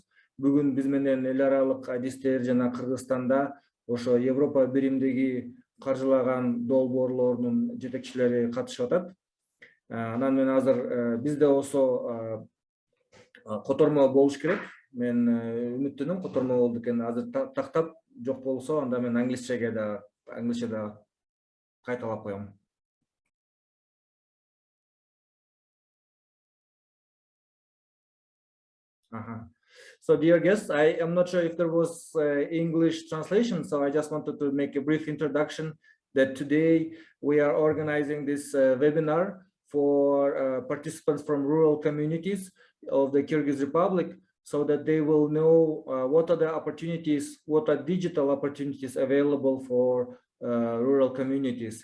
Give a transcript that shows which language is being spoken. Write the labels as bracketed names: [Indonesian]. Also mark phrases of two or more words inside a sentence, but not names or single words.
[Kyrgyz] Бүгүн биз менен эл аралык адистер жана Кыргызстанда ошо Европа биримдиги каржылаган долбоорлордун жетекчилери катышып атат. Анан мен азыр бизде болсо котормо болуш керек. Мен үмүттөнөм котормо болду экен. Азыр тактап, жок болсо анда мен англисчеде кайталап коем. [English] So, dear guests, I am not sure if there was English translation, so I just wanted to make a brief introduction that today we are organizing this webinar for participants from rural communities of the Kyrgyz Republic, so that they will know what are the opportunities, what are digital opportunities available for rural communities.